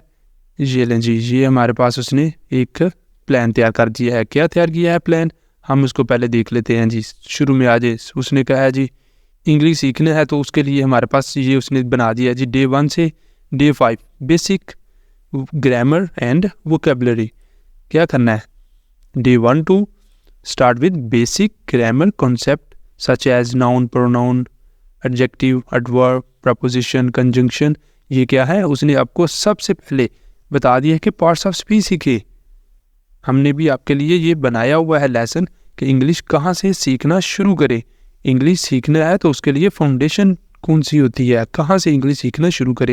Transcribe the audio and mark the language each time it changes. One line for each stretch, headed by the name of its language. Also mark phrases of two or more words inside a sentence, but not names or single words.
Hindi: ये लें जी, ये हमारे पास उसने एक प्लान तैयार कर दिया है। क्या तैयार किया है प्लान, हम उसको पहले देख लेते हैं जी। शुरू में आ जाए, उसने कहा है जी इंग्लिश सीखना है, तो उसके लिए हमारे पास ये उसने बना दिया जी Day 1 से Day 5
English: basic grammar and vocabulary.
Hindi: क्या करना है,
English: Day 1 to start with basic grammar concept such as noun, pronoun, adjective, adverb, preposition, conjunction।
Hindi: ये क्या है, उसने आपको सबसे पहले बता दिया है कि
English: parts of speech
Hindi: सीखे। हमने भी आपके लिए ये बनाया हुआ है लेसन कि इंग्लिश कहाँ से सीखना शुरू करें। इंग्लिश सीखना है तो उसके लिए फाउंडेशन कौन सी होती है, कहाँ से इंग्लिश सीखना शुरू करें।